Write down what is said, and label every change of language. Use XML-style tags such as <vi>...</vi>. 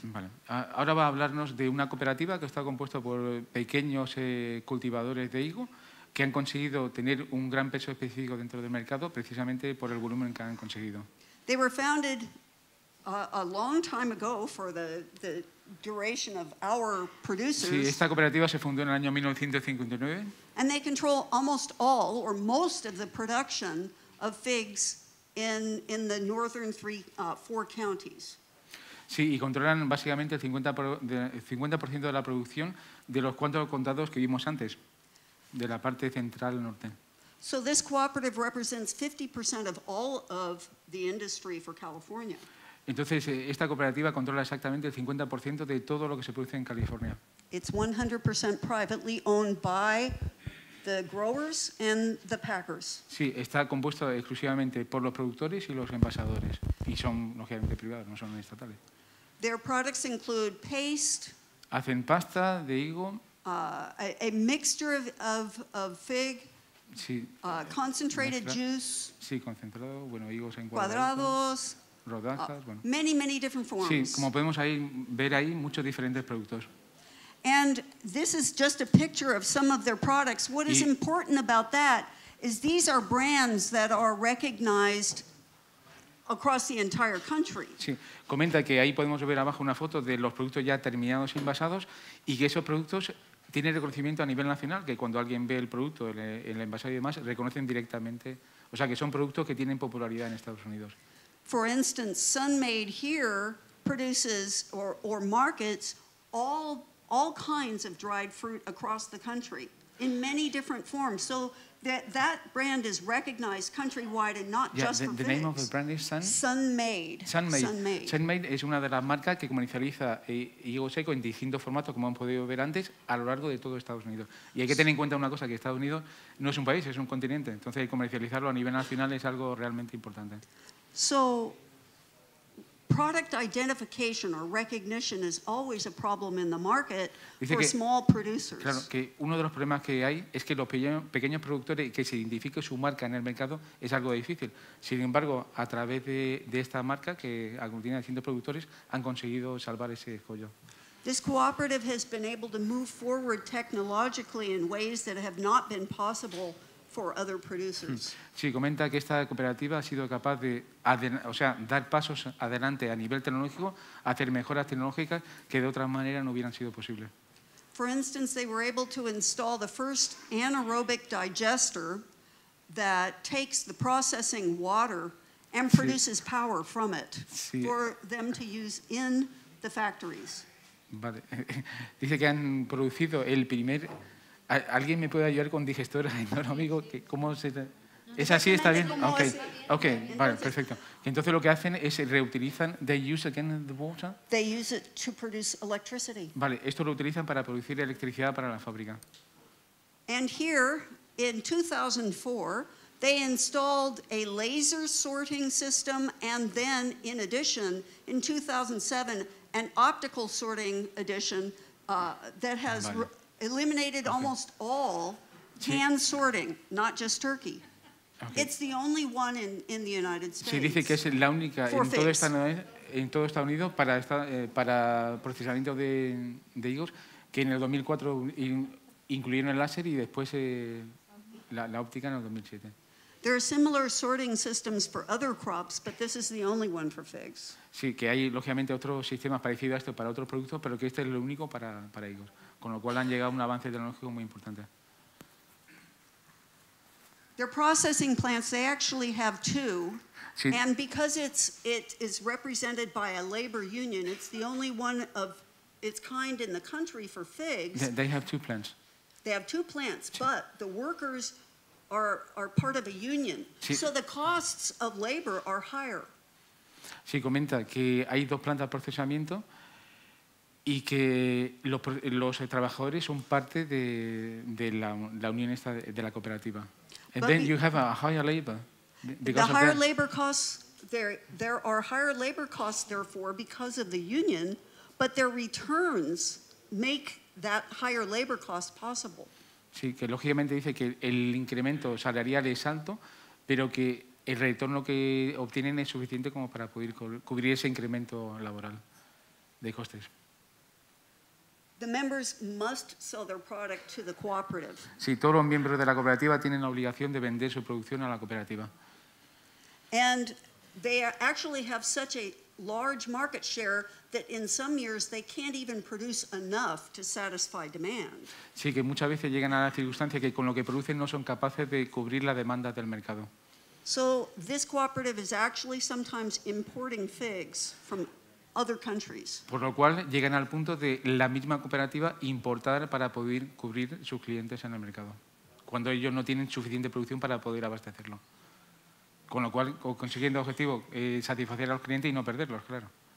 <es>Vale. Ahora va a hablarnos de una cooperativa que está compuesta por pequeños cultivadores de higo que han conseguido tener un gran peso específico dentro del mercado precisamente por el volumen que han conseguido.</es> <en>They were founded a long time ago for the duration of our producers.</en> <es>Sí, esta cooperativa se fundó en el año 1959.</es> <en>And they control almost all or most of the production of figs in the northern 4 counties.</en> <es>Sí, y controlan básicamente el 50% de la producción de los 4 condados que vimos antes, de la parte central norte.</es> <en>So this cooperative represents 50% of all of the industry for California.</en> <es>Entonces, esta cooperativa controla exactamente el 50% de todo lo que se produce en California.</es> <en>It's 100% privately owned by the growers and the packers.</en> <es>Sí, está compuesto exclusivamente por los productores y los envasadores. Y son, lógicamente, privados, no son estatales.</es> <en>Their products include paste,</en> <es>Hacen pasta de higo,</es> <en>a mixture of fig,</en> <es>sí,</es> <en>concentrated</en> <es>mezcla.</es> <en>juice,</en> <es>Sí, concentrado, bueno, higos en cuadrados, rodajas, bueno.</es> <en>many different</en> <es>Sí,</es> <en>forms.</en> <es>como podemos ver ahí, muchos diferentes productos.</es> <en>And this is just a picture of some of their products. What is important about that is these are brands that are recognized across the entire country. Sí, comenta que ahí podemos ver abajo una foto de los productos ya terminados y envasados y que esos productos tienen reconocimiento a nivel nacional, que cuando alguien ve el producto, el envasado y demás, reconocen directamente, o sea que son productos que tienen popularidad en Estados Unidos. For instance, Sunmade here produces or markets all kinds of dried fruit across the country in many different forms. So that brand is recognized countrywide and not just for the name of the figs. brand is Sunmade. Sunmade.</en> <es>Sunmade es una de las marcas que comercializa higo seco en distintos formatos, como han podido ver antes, a lo largo de todo Estados Unidos. Y hay que tener en cuenta una cosa, que Estados Unidos no es un país, es un continente. Entonces, comercializarlo a nivel nacional es algo realmente importante.</es> <en>So product identification or recognition is always a problem in the market for small producers.</en> <es>Claro, que uno de los problemas que hay es que los pequeños productores, que se identifique su marca en el mercado, es algo difícil. Sin embargo, a través de esta marca, que aglutina a distintos productores, han conseguido salvar ese escollo.</es> <en>This cooperative has been able to move forward technologically in ways that have not been possible for other producers.</en> <es>Sí, comenta que esta cooperativa ha sido capaz de dar pasos adelante a nivel tecnológico, hacer mejoras tecnológicas que de otra manera no hubieran sido posibles.</es> <en>For instance, they were able to install the first anaerobic digester that takes the processing water and produces power from it for them to use in the factories.</en> <es>Vale. Dice que han producido el primer... ¿Alguien me puede ayudar con digestor anaeróbico? ¿Cómo se...? ¿Es así? ¿Está bien? Ok, vale, perfecto. Entonces lo que hacen es reutilizan...</es> <en>They use again the water. They use it to produce electricity.</en> <es>Vale, esto lo utilizan para producir electricidad para la fábrica.</es> <en>And here, in 2004, they installed a laser sorting system, and then, in addition, in 2007, an optical sorting addition that has eliminated almost all hand sorting, not just turkey. Okay. It's the only one in the United States.</en> <es>Sí, dice que es la única en todo Estados Unidos para procesamiento de higos, que en el 2004 incluyeron el láser y después la óptica en el 2007.</es> <en>There are similar sorting systems for other crops, but this is the only one for figs.</en> <es>Sí, que hay lógicamente otros sistemas parecidos a esto para otros productos, pero que este es lo único para higos, con lo cual han llegado a un avance tecnológico muy importante.</es> <en>Their processing plants, they actually have two,</en> <es>sí.</es> <en>And because it is represented by a labor union, it's the only one of its kind in the country for figs. They have two plants. They have two plants, sí. But the workers are part of a union, sí. So the costs of labor are higher.</en> <es>Sí, comenta que hay dos plantas de procesamiento y que los trabajadores son parte de la unión esta de la cooperativa.</es> <en>And then you have a higher labor. The higher labor costs, there are higher labor costs, therefore, because of the union, but their returns make that higher labor cost possible.</en> <es>Sí, que lógicamente dice que el incremento salarial es alto, pero que el retorno que obtienen es suficiente como para poder cubrir ese incremento laboral de costes.</es> <en>The members must sell their product to the cooperative.</en> <es>Sí, todos los miembros de la cooperativa tienen la obligación de vender su producción a la cooperativa.</es> <en>And they actually have such a large market share that in some years they can't even produce enough to satisfy demand.</en> <es>Sí, que muchas veces llegan a la circunstancia que con lo que producen no son capaces de cubrir la demanda del mercado.</es> <en>So this cooperative is actually sometimes importing figs from other countries.</en> <es>Por lo cual llegan al punto de la misma cooperativa importar para poder cubrir sus clientes en el mercado, cuando ellos no tienen suficiente producción para poder abastecerlo. Con lo cual, consiguiendo el objetivo, satisfacer a los clientes y no perderlos, claro.</es>